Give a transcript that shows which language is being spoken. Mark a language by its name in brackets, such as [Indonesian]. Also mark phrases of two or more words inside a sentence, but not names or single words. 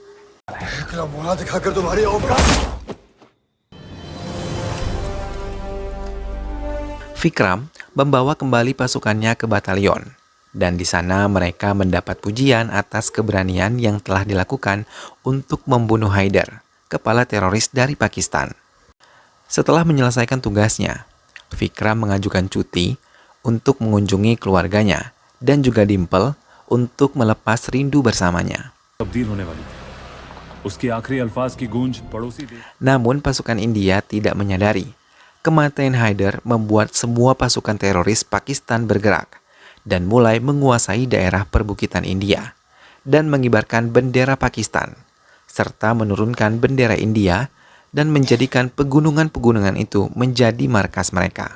[Indonesian] Vikram membawa kembali pasukannya ke batalion, dan di sana mereka mendapat pujian atas keberanian yang telah dilakukan untuk membunuh Haider, kepala teroris dari Pakistan. Setelah menyelesaikan tugasnya, Vikram mengajukan cuti untuk mengunjungi keluarganya dan juga Dimple untuk melepas rindu bersamanya. [Hindi] तब्दील होने वाली थी. उसकी आखिरी अल्फाज की गूंज पड़ोसी देश. [Indonesian] Namun pasukan India tidak menyadari kematian Haider membuat semua pasukan teroris Pakistan bergerak dan mulai menguasai daerah perbukitan India dan mengibarkan bendera Pakistan serta menurunkan bendera India dan menjadikan pegunungan-pegunungan itu menjadi markas mereka.